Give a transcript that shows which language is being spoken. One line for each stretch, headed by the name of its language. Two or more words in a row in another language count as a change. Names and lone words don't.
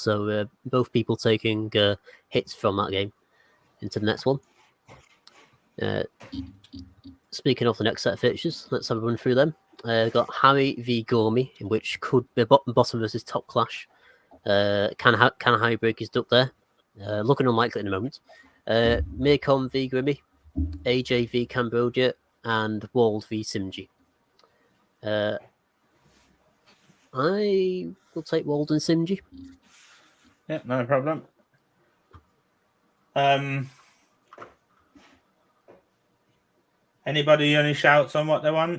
English: So both people taking hits from that game into the next one. Speaking of the next set of fixtures, let's have a run through them. Got Harry v Gourmet, in which could be bottom versus top clash. Can Harry break his duck there? Looking unlikely at the moment. Mircon v Grimmy, AJ v Cambodia, and Wald v Simji. I will take Wald and Simji. Yeah, no problem. Anybody any shouts on what they want?